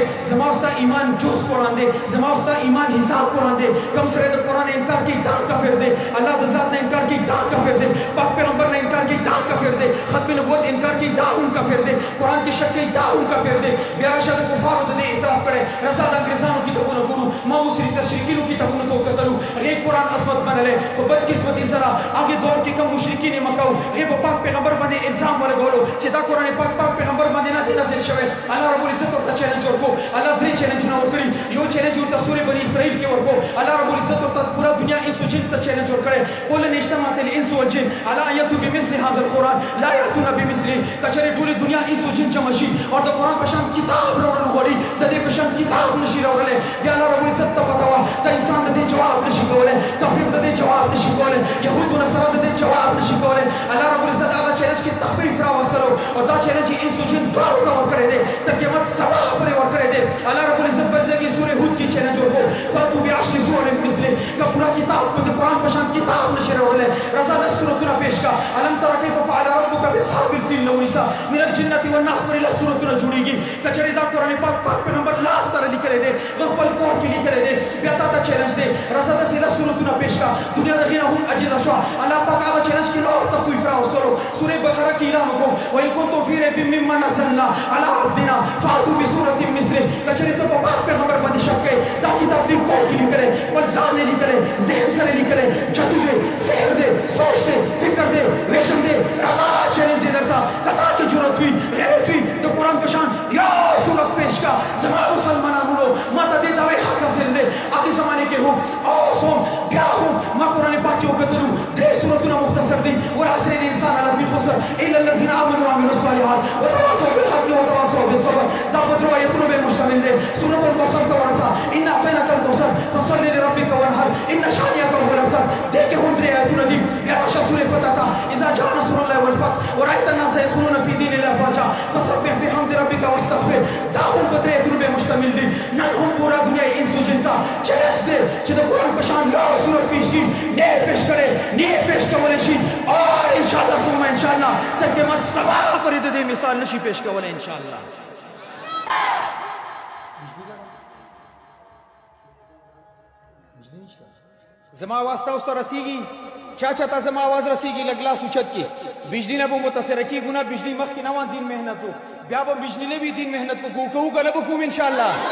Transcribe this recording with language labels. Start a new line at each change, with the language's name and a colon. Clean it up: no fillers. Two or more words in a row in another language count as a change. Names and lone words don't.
Pashto: زما او ستا ایمان جز قرآن دی زما او ستا ایمان حساب قرآن دی کم سړی د قرآن انکار کوي دا کافر دی الله د ذات نه انکار کوي دا کافر دی پاک پیغمبر نه انکار کوي دا کافر دی ختم نبوت انکار کوي دا هم کافر دی قرآن کې شک کوي دا هم کافر دی بیا راشه د کفارو د دې اعتراف کړی رضا د انګریزانو کتابونه ګورو ما اوس تشریکینو کتابونو ته وکتلو هغې قرآن عصمت منلی خو بدقسمتي سره هغې دور کې کوم مشرکین یې مکه وو هغې په پاک پیغمبر باندې الزام ولګولو چې دا قرآن پاک پیغمبر باندې نه دی نازل شوی الله رب العزت ورته چیلنج ورکړو الله 3 چیلنجونه ورکړي یو چیلنج ورته سورې بني اسرائیل کې ورکړو الله رب العزت ورته پورا دنیا انس و جن ته چیلنج ورکړی
Arabic: قل ان اجتمعت الانس والجن على ان یأتوا بمثل هذا القرآن لا یأتون بمثله
Pashto: کچرې ټولې دنیا انس و جن جمع شي او د قرآن په شان کتاب راوړل غواړي د دې په شان کتاب نشي راوړلی بیا الله رب العزت ته پته وه د انسان د دې جواب نشي کولی کافر د دې جواب نشي کولی یهود و نصارا د دې جواب نشي کولی الله رب العزت هغه چیلنج کې تخفیف راوستلو او دا چیلنج یې انس و جن دواړو ته ورکړی دی تر قیامت سبا پورې ورکړی دی الله رب العزت بل ځای کې سورې هود کې چیلنج ورکړو
Arabic: فاتو بعشر سور مثله
Pashto: که پورا کتاب په د قرآن په شان کتاب نشي راوړلی راځه د سورتونه پیش کا
Arabic: الم تر کیف فعل ربک باصحاب الفیل
Pashto: نو نساء
Arabic: من الجنة والناس
Pashto: پورې لس سورتونه جوړېږي که چېرې دا قرآن پاک پیغمبر لاس سره لیکلی دی خپل کور کې لیکلی دی بیا تا ته چیلنج دی راځه داسې لس سورتونه پیش کا دنیا د هغې نه هم عجیزه شوه الله پاک هغه چیلنج کې نور تخویف راوستلو سورې بقره کې اعلان وکړو
Arabic: وان کنتم فی ریب مما نزلنا علی عبدنا فاتوا بسورة مثله
Pashto: که چېرې ته په پاک پیغمبر باندې شک کوې دا کتاب دې کور کې لیکلی خپل ځان یې لیکلی ذهن سره لیکلی جادو دی سحر دی سوچ دی فکر دی ریشم دی راځه چیلنج دی درته که تا کې جرأت وي غیرت وي د قرآن په شان یا سورت پیش کا زما مسلمانانو ما ته دې دعوې حق حاصل دی هغې زمانې کې هم اوس هم بیا هم ما قرآن پاک کې وکتلو 3 سورتونه مختصر دي
Arabic: والعصر الانسان لفی خسر الا الذين امنوا وعملوا الصالحات وتواصوا بالحق وتواصوا بالصبر
Pashto: دا په 3 آیتونو باندې مشتمل دی سورت الکوثر ته ورسه
Arabic: ان اعطیناک الکوثر فصل لربک وانحر ان شانئک هو الابتر
Pashto: دې کې هم 3 آیتونه دي بیا راشه سورې فتح ته
Arabic: اذا جاء نصر الله والفتح ورأيت الناس يدخلون في دين الله افواجا فسبح بحمد ربك واستغفر
Pashto: دا هم په 3 آیتونو باندې مشتمل دي نن هم پورا دنیا انس و جن ته چیلنج دی چې د قرآن په شان یا سورت پیش شي نه پیش کړي نه پیش کولی شي اور
Arabic: انشاءالله ثم انشاءالله
Pashto: تر قیامت سبا پورې د دې مثال نشي پیش کولی انشاءالله زما आवाज تاسو ته رسیږي چا ته زما आवाज رسیږي لګلاس اوچت کې بجلی نه به متاثر کی ګنا بجلی مخ کې نوان دین مهنت بیا به بجلی نه وی دین مهنت کو کنه به کوم ان شاء الله